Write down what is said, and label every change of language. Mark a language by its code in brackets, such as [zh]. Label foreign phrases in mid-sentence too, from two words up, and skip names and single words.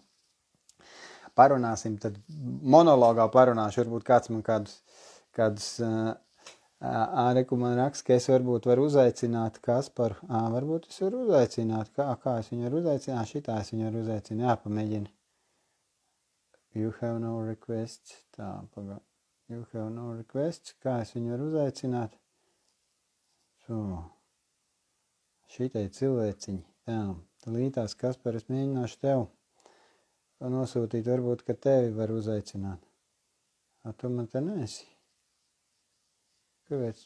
[lv] Parunāsim, tad monologā parunāšu, varbūt kāds man kādus Reku man raksta, ka es varbūt varu uzaicināt Kasparu. Varbūt es varu uzaicināt. Kā es viņu varu uzaicināt? Šitā es viņu varu uzaicināt. Jāpamēģina. [en] You have no request. [lv] Tā, pagā. [en] You have no request. [lv] Kā es viņu varu uzaicināt? Šitai cilvēciņi. Tā, līdās Kaspar, es mēģināšu tev nosūtīt. Varbūt, ka tevi var uzaicināt. Tu man te neesi. Kāpēc?